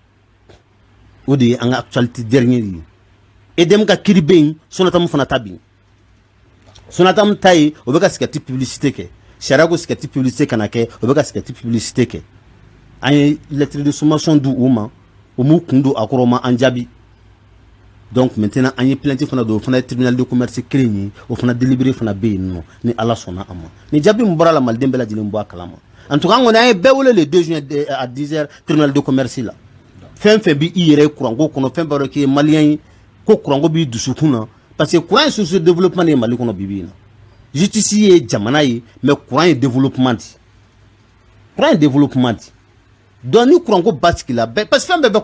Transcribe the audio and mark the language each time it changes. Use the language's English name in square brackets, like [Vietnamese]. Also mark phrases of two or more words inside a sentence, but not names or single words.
[Bambara] o de ye an ka actualité dernière ye EDM ka kiri bɛ yen Sonatam fana ta bɛ yen Sonatam ta ye o bɛ ka [French] cigarette publicité [Bambara] kɛ sariya ko [French] cigarette publicité [Bambara] kana kɛ o bɛ ka [French] cigarette publicité [Bambara] kɛ an ye [French] lettre de sommation [Bambara] di u ma o m'u kun don a kɔrɔ ma an jaabi [French] donc maintenant [Bambara] an ye plainte fana don o fana ye [French] tribunal de commerce [Bambara] kelen ye o fana délibéré fana bɛ yen nɔ ni ala sɔnna a ma ni jaabi min bɔra la maliden bɛɛ lajɛlen bɔ a kalama [French] en tout cas [Bambara] an kɔni an ye bɛɛ wele [French] le 2 juin à 10h tribunal de commerce [Bambara] la fɛn fɛn b'i yɛrɛ ye kuranko kɔnɔ fɛn bɛɛ dɔ k'i ye malien ye ko kuranko b'i dusukun na [French] parce que courant [Bambara] ye [French] source de développement [Bambara] de ye Mali kɔnɔ bibi in na justice ye jamana ye [French] mais courant [Bambara] ye développement di courant ye développement di donc ni kuranko basigi la bɛɛ [French] parce que [Bambara] fɛn bɛɛ bɛ